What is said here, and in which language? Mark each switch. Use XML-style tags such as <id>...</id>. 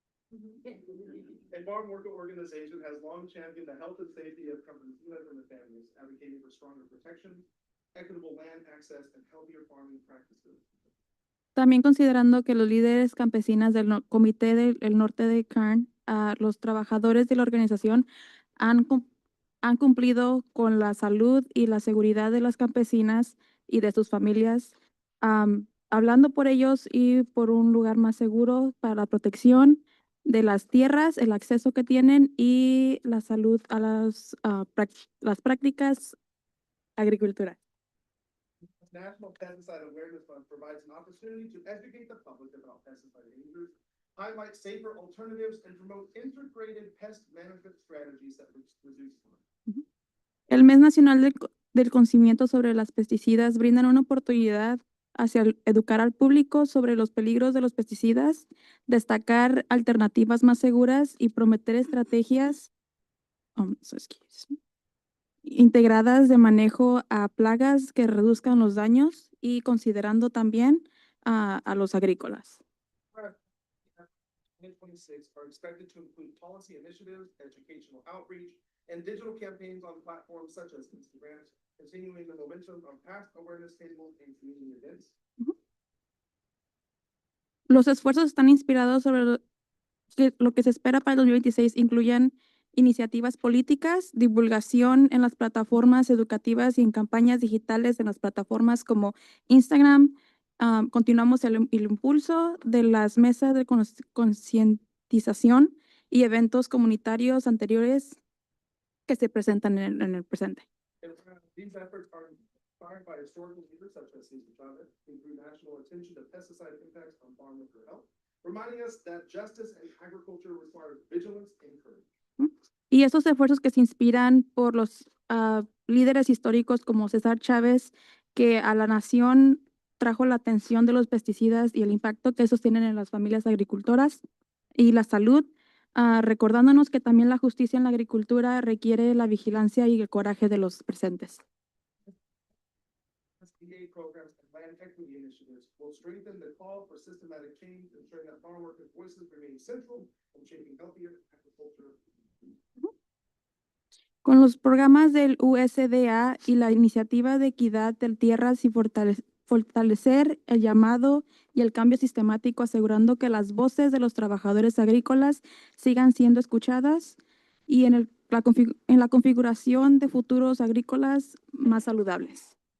<en>A farm worker organization has long championed the health and safety of campesinos and their families, advocating for stronger protection, equitable land access, and healthier farming practices.</en> <es>También considerando que los líderes campesinas del Comité del Norte de Kern, los trabajadores de la organización han cumplido con la salud y la seguridad de las campesinas y de sus familias, hablando por ellos y por un lugar más seguro para la protección de las tierras, el acceso que tienen y la salud a las prácticas agriculturales.</es> <en>National Pesticide Awareness Fund provides an opportunity to educate the public about pesticide dangers, highlight safer alternatives, and promote integrated pest management strategies that reduce harm.</en> <es>El Mes Nacional del Conocimiento sobre las Pesticidas brindan una oportunidad hacia educar al público sobre los peligros de los pesticidas, destacar alternativas más seguras y prometer estrategias integradas de manejo a plagas que reduzcan los daños y considerando también a los agrícolas.</es> <en>2026 are expected to include policy initiatives, educational outreach, and digital campaigns on platforms such as Instagram, continuing the momentum of past awareness tables and community events.</en> <es>Los esfuerzos están inspirados sobre lo que se espera para el 2026 incluyan iniciativas políticas, divulgación en las plataformas educativas y en campañas digitales en las plataformas como Instagram. Continuamos el impulso de las mesas de concientización y eventos comunitarios anteriores que se presentan en el presente.</es> <en>These efforts are inspired by historical leaders such as Cesar Chavez, who drew national attention to pesticide impacts on farm worker health, reminding us that justice and agriculture require vigilance and courage.</en> <es>Y estos esfuerzos que se inspiran por los líderes históricos como César Chávez, que a la nación trajo la atención de los pesticidas y el impacto que esos tienen en las familias agricultoras y la salud, recordándonos que también la justicia en la agricultura requiere la vigilancia y el coraje de los presentes.</es> <en>SBA programs and land equity initiatives will strengthen the call for systematic change, ensuring that farm workers' voices remain central in shaping healthier agriculture.</en> <es>Con los programas del USDA y la iniciativa de equidad de tierras y fortalecer el llamado y el cambio sistemático, asegurando que las voces de los trabajadores agrícolas sigan siendo escuchadas y en la configuración de futuros agrícolas más saludables.</es>